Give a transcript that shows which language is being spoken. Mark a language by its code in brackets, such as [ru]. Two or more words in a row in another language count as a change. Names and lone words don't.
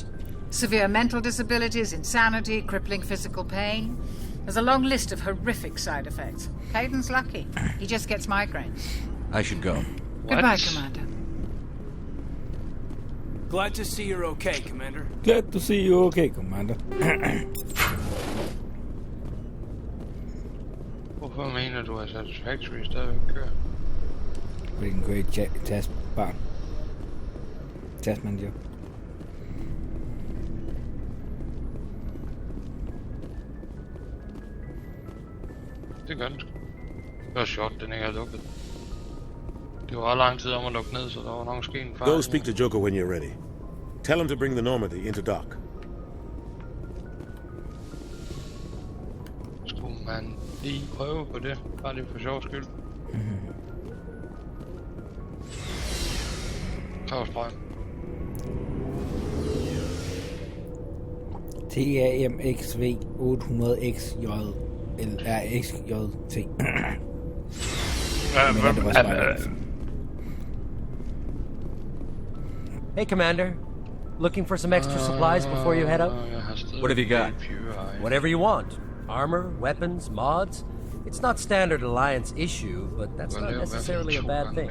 [en] Severe mental disabilities, insanity, crippling physical pain. There's a long list of horrific side effects. Caden's lucky. He just gets migraines. I should go. Goodbye, Commander. Glad to see you're okay, Commander. Glad to see you okay, Commander. [da] Hvorfor mener du, at Satisfactory stadigvæk kører? Hvilken great taskbarn. Taskmanager. Det gør den sgu. Det var sjovt, den ikke er lukket. Det var lang tid om at lukke ned, så der var nok måske en fejl. [en] Go speak to Joker when you're ready. Tell him to bring the Normandy into dock. [da] Skulle man lige prøve på det? Bare lige for sjov skyld. Tag strøm. TAMXV 800XJ LRXJT. [en] Hey, Commander. Looking for some extra supplies before you head out? What have you got? Whatever you want. Armor, weapons, mods. It's not standard Alliance issue, but that's not necessarily a bad thing.